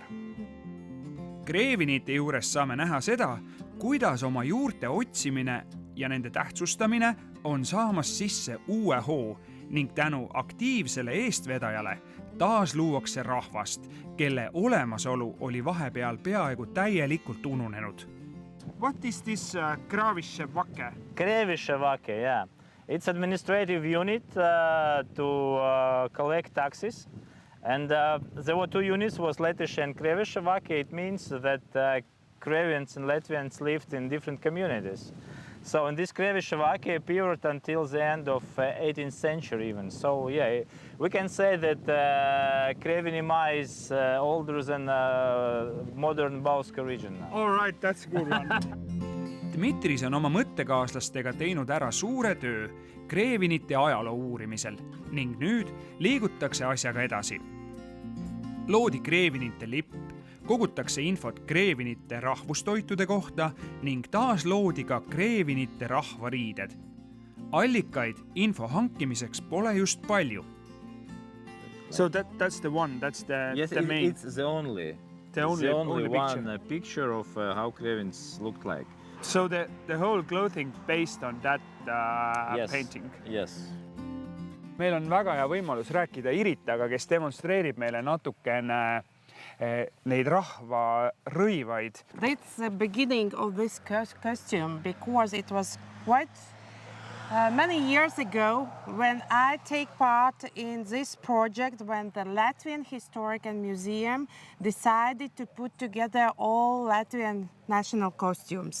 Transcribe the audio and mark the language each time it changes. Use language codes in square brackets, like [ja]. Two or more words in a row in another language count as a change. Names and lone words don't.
[et] Kreevinite juures saame näha seda, kuidas oma juurte otsimine ja nende tähtsustamine on saamas sisse uue hoo ning tänu aktiivsele eestvedajale taas luuakse rahvast, kelle olemasolu oli vahepeal peaaegu täielikult ununenud. [en] What is this Kravische-Vake? Kravische-Vake, yeah. It's administrative unit to collect taxes. And there were two units, was Lettish and Kravische-Vake. It means that Kravins and Latvians lived in different communities. So, and this Krevishevaki appeared until the end of 18th century even. So, yeah, we can say that Krevinima is older than modern Bauska region. All right, that's a good one. [et] Dmitris on oma mõttekaaslastega teinud ära suure töö kreevinite ajaloo uurimisel ning nüüd liigutakse asjaga edasi. Loodi kreevinite lipp, kogutakse infot kreevinite rahvustoitude kohta ning taas loodi ka kreevinite rahvariided. Allikaid info hankimiseks pole just palju. [en] So that's the one, that's the main. It's the only one picture of how Krevins looked like. So the whole clothing based on that painting. Yes. [et] Meil on väga hea võimalus rääkida Iritaga, kes demonstreerib meile natukene neid rahva rõivaid. [en] That's the beginning of this costume because it was quite many years ago when I take part in this project when the Latvian Historical Museum decided to put together all Latvian national costumes.